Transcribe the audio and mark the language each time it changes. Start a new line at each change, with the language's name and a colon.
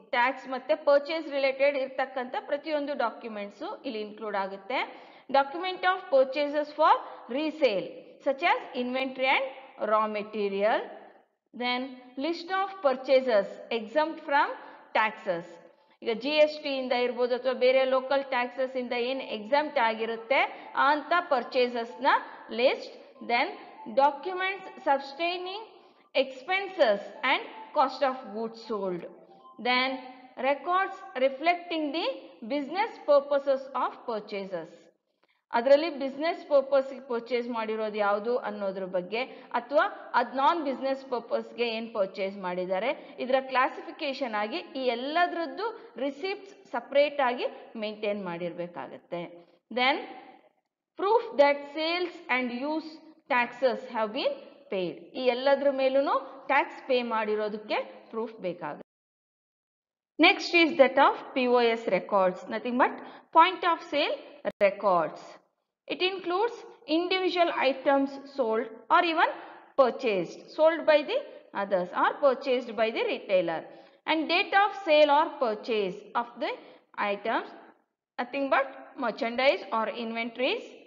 Kannada: Tax ಮತ್ತೆ purchase related ಇರ್ತಕ್ಕಂಥ ಪ್ರತಿಯೊಂದು documents ಇಲ್ಲಿ include ಆಗುತ್ತೆ.
English: Document of purchases for resale such as inventory and raw material. Then list of purchases exempt from taxes.
Kannada: ಈಗ G S T ಇಂದ ಇರ್ಬೋದು ಅಥವಾ ಬೇರೆ ಲೋಕಲ್ ಟ್ಯಾಕ್ಸಸ್ ಇಂದ ಏನು ಎಕ್ಸಮ್ಟ್ ಆಗಿರುತ್ತೆ ಅಂತ ಪರ್ಚೇಸಸ್ ನ list.
English: Then documents substantiating expenses and cost of goods sold. Then records reflecting the business purposes of purchases.
Kannada: ಅದರಲ್ಲಿ ಬಿಸ್ನೆಸ್ ಪರ್ಪಸ್ ಪರ್ಚೇಸ್ ಮಾಡಿರೋದು ಯಾವುದು ಅನ್ನೋದ್ರ ಬಗ್ಗೆ, ಅಥವಾ ಅದು ನಾನ್ ಬಿಸ್ನೆಸ್ ಪರ್ಪಸ್ಗೆ ಏನು ಪರ್ಚೇಸ್ ಮಾಡಿದ್ದಾರೆ ಇದರ ಕ್ಲಾಸಿಫಿಕೇಶನ್ ಆಗಿ ಈ ಎಲ್ಲದರದ್ದು ರಿಸಿಪ್ಟ್ಸ್ ಸಪ್ರೇಟ್ ಆಗಿ maintain ಮಾಡಿರಬೇಕಾಗತ್ತೆ.
English: Then proof that sales and use taxes have been paid.
Kannada: ಈ ಎಲ್ಲದ್ರ ಮೇಲೂ ಟ್ಯಾಕ್ಸ್ ಪೇ ಮಾಡಿರೋದಕ್ಕೆ ಪ್ರೂಫ್ ಬೇಕಾಗುತ್ತೆ.
English: Next is that of POS records, nothing but point of sale records. It includes individual items sold or even purchased, sold by the others or purchased by the retailer, and date of sale or purchase of the items, nothing but merchandise or inventories.